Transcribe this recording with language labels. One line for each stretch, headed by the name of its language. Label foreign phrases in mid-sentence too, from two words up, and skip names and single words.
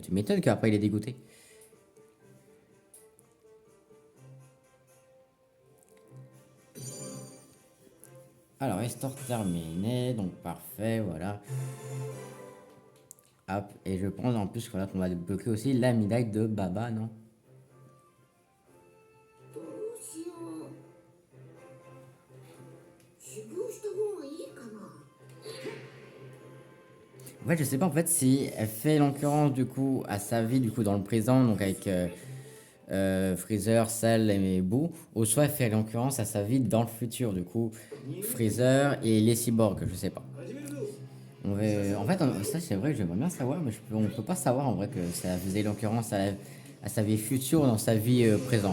French: Tu m'étonnes qu'après, il est dégoûté. Alors, histoire terminée, donc parfait, voilà. Hop, et je pense en plus voilà, qu'on va débloquer aussi la médaille de Baba, non?
Japanese: どうしよう。修行した方がいいかな。
French: En fait, je sais pas en fait si elle fait l'occurrence du coup à sa vie du coup dans le présent, donc avec Freezer, Cell et Boo, ou soit elle fait l'occurrence à sa vie dans le futur, du coup Freezer et les cyborgs, je sais pas. En fait, ça c'est vrai, j'aimerais bien savoir, mais on peut pas savoir en vrai que ça faisait l'occurrence à sa vie future dans sa vie présent.